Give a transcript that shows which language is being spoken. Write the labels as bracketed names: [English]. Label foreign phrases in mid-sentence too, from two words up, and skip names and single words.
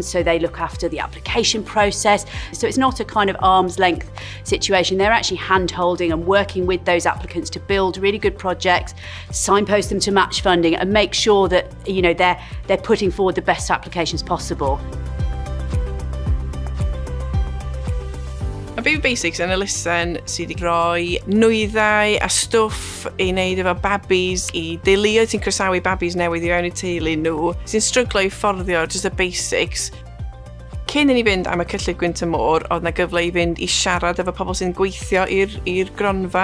[English] So they look after the application process. So it's not a kind of arm's length situation. They're actually hand-holding and working with those applicants to build really good projects, signpost them to match funding and make sure that they're putting forward the best applications possible. [Welsh] Mae Baby Basics yn elusen sydd wedi rhoi nwyddau a stwff i wneud efo babis, i deuluoedd sy'n croesawu babis newydd i fewn i teulu nhw, sy'n stryglo i fforddio just y basics. Cyn i ni fynd am y cyllid Gwynt oedd na gyfle i fynd i siarad efo pobl sy'n gweithio i'r gronfa.